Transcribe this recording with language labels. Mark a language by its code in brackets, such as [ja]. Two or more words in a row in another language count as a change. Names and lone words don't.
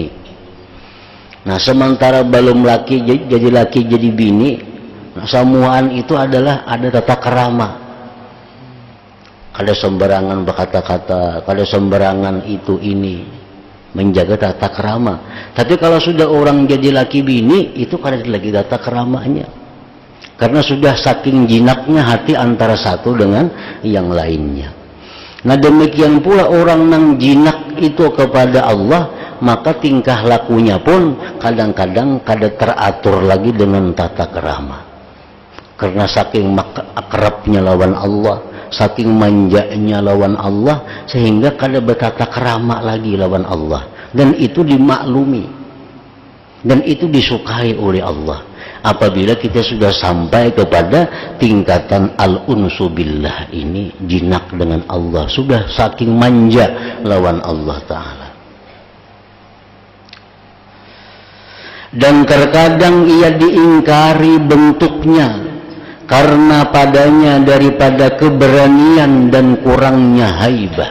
[bjn] Nah, sementara belum laki jadi laki jadi bini, semuaan itu adalah ada tata kerama. Kada sembarangan berkata-kata, kada sembarangan itu ini, menjaga tata kerama. Tapi kalau sudah orang jadi laki bini, itu kada lagi tata keramanya, karena sudah saking jinaknya hati antara satu dengan yang lainnya. Nah, demikian pula orang yang jinak itu kepada Allah, maka tingkah lakunya pun kadang-kadang kada teratur lagi dengan tata kerama. Karena saking akrabnya lawan Allah, saking manjanya lawan Allah, sehingga kada bertata kerama lagi lawan Allah. [id] Dan itu dimaklumi, dan itu disukai oleh Allah. Apabila kita sudah sampai kepada tingkatan [ar] الأنس بالله [id] ini, jinak dengan Allah, sudah saking manja lawan Allah Ta'ala. Dan terkadang ia diingkari bentuknya, karena padanya daripada keberanian dan kurangnya haibah.